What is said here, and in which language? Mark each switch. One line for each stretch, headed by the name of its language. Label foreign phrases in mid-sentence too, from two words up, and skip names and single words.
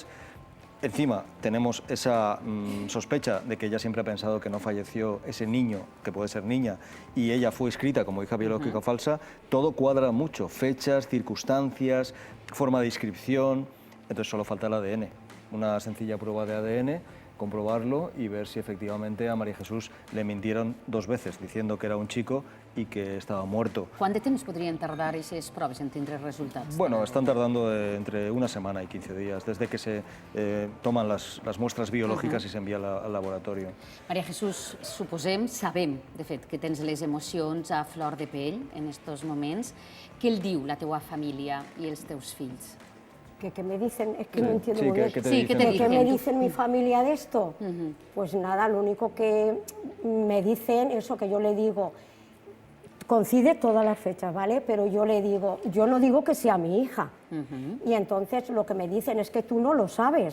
Spanish: Encima tenemos esa sospecha de que ella siempre ha pensado que no falleció ese niño, que puede ser niña, y ella fue inscrita como hija biológica falsa. Todo cuadra mucho, fechas, circunstancias, forma de inscripción. Entonces solo falta el ADN, una sencilla prueba de ADN, comprobarlo y ver si efectivamente a María Jesús le mintieron 2 veces, diciendo que era un chico y que estaba muerto.
Catalan: Quant de temps podrien tardar aquestes proves en tindre resultats?
Spanish: Bueno, están tardando entre una semana y 15 días, desde que se toman las muestras biológicas y se envía al laboratorio.
Catalan: Maria Jesús, sabem, de fet, que tens les emocions a flor de pell en estos moments. Què el diu la teua família i els teus fills?
Spanish: Que me dicen, es que no entiendo Sí, muy bien. ¿qué te Sí, ¿qué dicen? te ¿Qué me dicen? dicen mi familia de esto? Pues nada, lo único que me dicen, eso que yo le digo, coincide todas las fechas, ¿vale? Pero yo le digo, yo no digo que sea mi hija. Y entonces lo que me dicen es que tú no lo sabes.